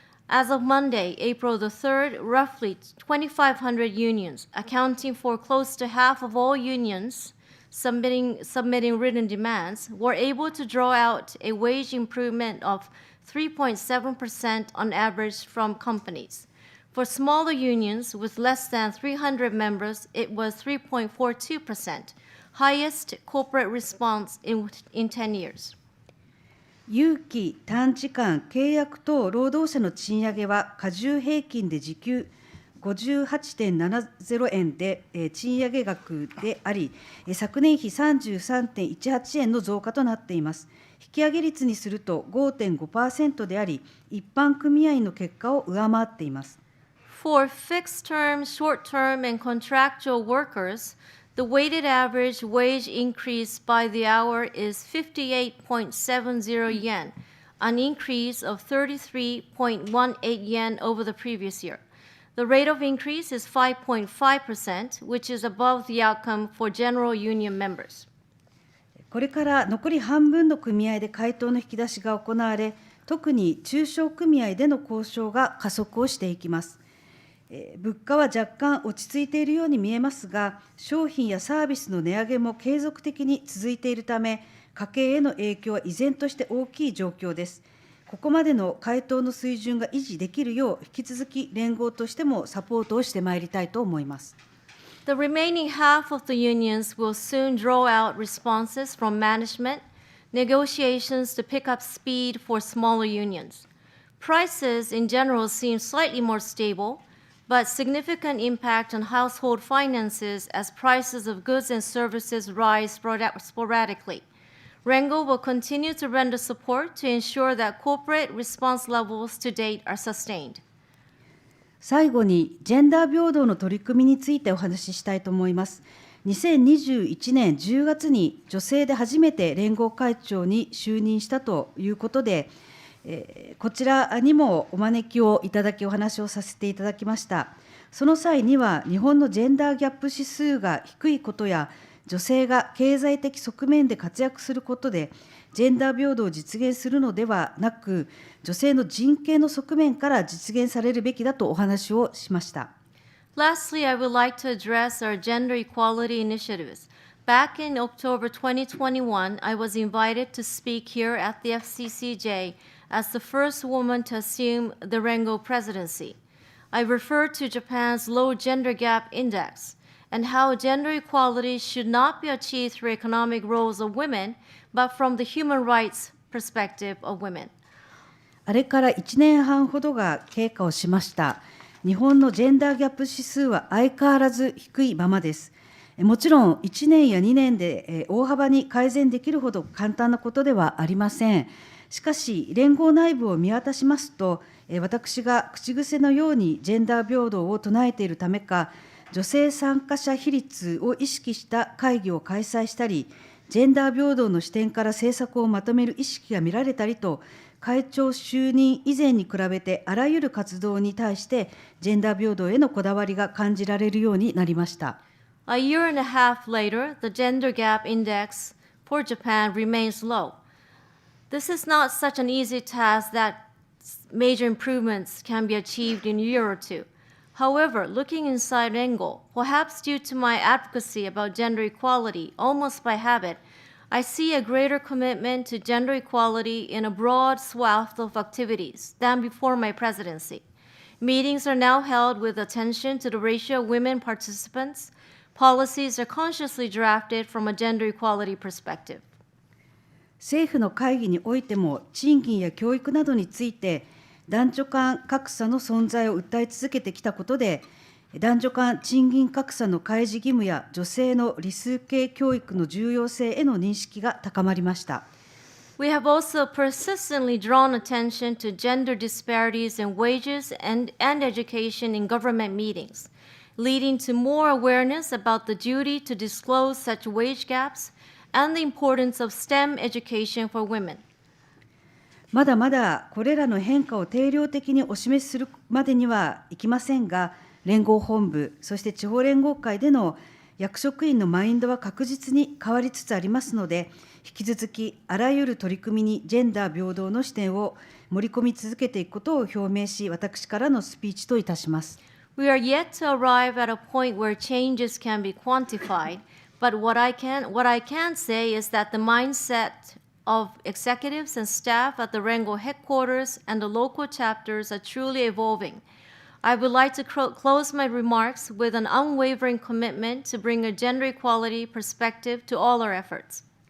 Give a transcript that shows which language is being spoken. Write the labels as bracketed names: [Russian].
[English] As of Monday, April the 3rd, roughly 2,500 unions, accounting for close to half of all unions submitting written demands, were able to draw out a wage improvement of 3.7% on average from companies. For smaller unions with less than 300 members, it was 3.42%. Highest corporate response in 10 years. [Japanese] 有期短時間契約等労働者の賃上げは加重平均で時給 58.70 円で賃上げ額であり、昨年比 33.18 円の増加となっています。引き上げ率にすると 5.5% であり、一般組合の結果を上回っています。 [English] For fixed-term, short-term, and contractual workers, the weighted average wage increase by the hour is 58.70 yen, an increase of 33.18 yen over the previous year. The rate of increase is 5.5%, which is above the outcome for general union members. [Japanese] これから残り半分の組合で回答の引き出しが行われ、特に中小組合での交渉が加速をしていきます。物価は若干落ち着いているように見えますが、商品やサービスの値上げも継続的に続いているため、家計への影響は依然として大きい状況です。ここまでの回答の水準が維持できるよう、引き続き連合としてもサポートをしてまいりたいと思います。 [English] The remaining half of the unions will soon draw out responses from management, negotiations to pick up speed for smaller unions. Prices in general seem slightly more stable, but significant impact on household finances as prices of goods and services rise sporadically. RENGO will continue to render support to ensure that corporate response levels to date are sustained. [Japanese] 最後にジェンダー平等の取り組みについてお話ししたいと思います。 2021年10月に女性で初めて連合会長に就任したということで、こちらにもお招きをいただきお話をさせていただきました。その際には日本のジェンダーギャップ指数が低いことや、女性が経済的側面で活躍することでジェンダー平等を実現するのではなく、女性の人権の側面から実現されるべきだとお話をしました。 [English] Lastly, I would like to address our gender equality initiatives, back in October 2021, I was invited to speak here at the FCCJ as the first woman to assume the RENGO presidency. I referred to Japan's low gender gap index and how gender equality should not be achieved through economic roles of women, but from the human rights perspective of women. [Japanese] あれから1年半ほどが経過をしました。日本のジェンダーギャップ指数は相変わらず低いままです。もちろん1年や2年で大幅に改善できるほど簡単なことではありません。しかし、連合内部を見渡しますと、私が口癖のようにジェンダー平等を唱えているためか、女性参加者比率を意識した会議を開催したり、ジェンダー平等の視点から政策をまとめる意識が見られたりと、会長就任以前に比べてあらゆる活動に対してジェンダー平等へのこだわりが感じられるようになりました。 [English] A year and a half later, the gender gap index for Japan remains low. This is not such an easy task that major improvements can be achieved in a year or two. However, looking inside RENGO, perhaps due to my advocacy about gender equality, almost by habit, I see a greater commitment to gender equality in a broad swath of activities than before my presidency. Meetings are now held with attention to the ratio of women participants. Policies are consciously drafted from a gender equality perspective. [Japanese] 政府の会議においても賃金や教育などについて男女間格差の存在を訴え続けてきたことで、男女間賃金格差の開示義務や女性の理数系教育の重要性への認識が高まりました。 [English] We have also persistently drawn attention to gender disparities in wages and education in government meetings, leading to more awareness about the duty to disclose such wage gaps and the importance of STEM education for women. [Japanese] まだまだこれらの変化を定量的にお示しするまでにはいきませんが、連合本部、そして地方連合会での役職員のマインドは確実に変わりつつありますので、引き続きあらゆる取り組みにジェンダー平等の視点を盛り込み続けていくことを表明し、私からのスピーチといたします。 [English] We are yet to arrive at a point where changes can be quantified, but what I can say is that the mindset of executives and staff at the RENGO headquarters and the local chapters are truly evolving. I would like to close my remarks with an unwavering commitment to bring a gender equality perspective to all our efforts.